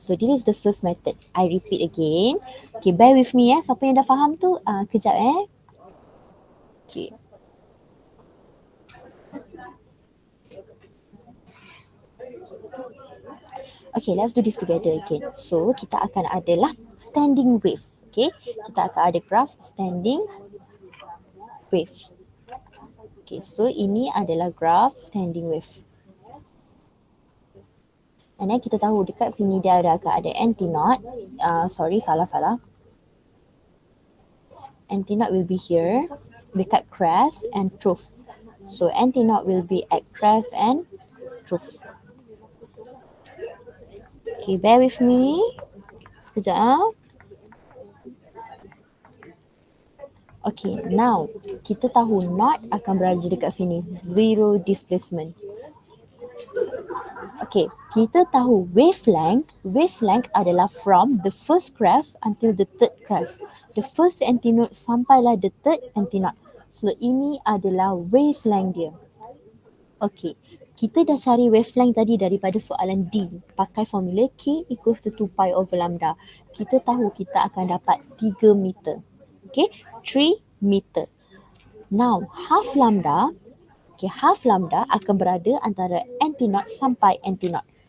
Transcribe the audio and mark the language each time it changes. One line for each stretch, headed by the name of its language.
English: So this is the first method. I repeat again. Okay, bear with me
Malay: Siapa yang dah faham tu, kejap
English: Okay. Okay, let's do this together again.
Malay: So, kita akan adalah standing wave. Okay, kita akan ada graph standing wave. Okay, so ini adalah graph standing wave. And then kita tahu dekat sini dia akan ada anti-knot. Salah.
English: Anti-knot will be here dekat crest and trough. So, anti-knot will be at crest and trough. Okay, bear with me. Sekejap.
Malay: Okay, now kita tahu knot akan berada dekat sini.
English: Zero displacement. Okay,
Malay: kita tahu
English: wavelength. Wavelength adalah from the first crest until the third crest. The first anti-knot sampailah the third anti-knot.
Malay: So, ini adalah wavelength dia. Okay, kita dah cari wavelength tadi daripada soalan D. Pakai formula
English: K equals to 2 pi over lambda.
Malay: Kita tahu kita akan dapat 3 meter.
English: Okay, 3 meter. Now, half lambda. Okay, half lambda
Malay: akan berada antara anti-knot sampai anti-knot.